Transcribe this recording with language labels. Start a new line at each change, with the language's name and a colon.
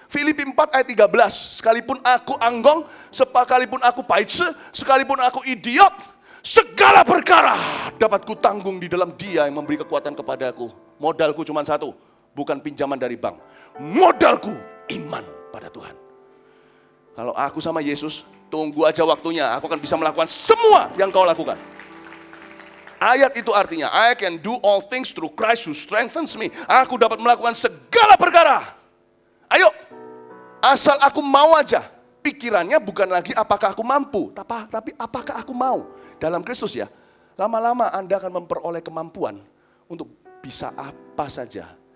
Indonesian: Filipi 4 ayat 13. Sekalipun aku anggong, sekalipun aku paitse, sekalipun aku idiot, segala perkara dapat kutanggung di dalam Dia yang memberi kekuatan kepadaku. Modalku cuma 1, bukan pinjaman dari bank. Modalku iman pada Tuhan. Kalau aku sama Yesus, tunggu aja waktunya. Aku akan bisa melakukan semua yang kau lakukan. Ayat itu artinya,
English: I can do all things through Christ who strengthens me.
Indonesian: Aku dapat melakukan segala perkara. Ayo, asal aku mau aja. Pikirannya bukan lagi apakah aku mampu, tapi apakah aku mau. Dalam Kristus ya, lama-lama Anda akan memperoleh kemampuan untuk bisa apa saja.